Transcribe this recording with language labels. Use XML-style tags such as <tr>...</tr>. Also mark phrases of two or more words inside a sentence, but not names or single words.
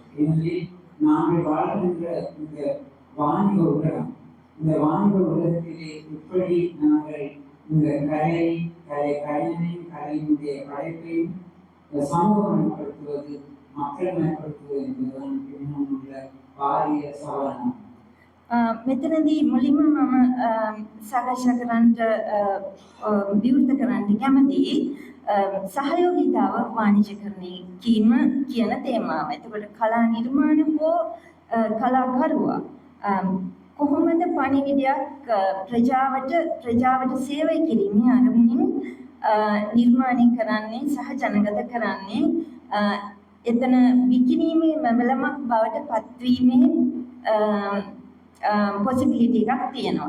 <ta>ஏனெனில் நாங்கள் வாழ்கின்ற இந்த வாணிக உலகம், இந்த வாணிக உலகத்திலே எப்படி நாங்கள் இந்த கலைஞனையும் கலையினுடைய படைப்பையும் சமூகமயப்படுத்துவது, மக்கள் மேம்படுத்துவது என்பதுதான் இன்னும் உள்ள பாரிய சவாலாகும்.</ta> <si>මෙතනදී මුලින්ම මම සාකච්ඡා කරන්නට විවෘත කරන්න කැමතියි සහයෝගීතාව වාණිජකරණය කීම කියන තේමාව. එතකොට කලා නිර්මාණ හෝ කලාකරුවා කොහොමද පණිවිඩයක් ප්‍රජාවට සේවය කිරීමේ අරමුණින් නිර්මාණය කරන්නේ සහ ජනගත කරන්නේ, එතන විකිණීමේ මැවලමක් බවට පත්වීමේ possibility එකක් තියෙනවා.</si>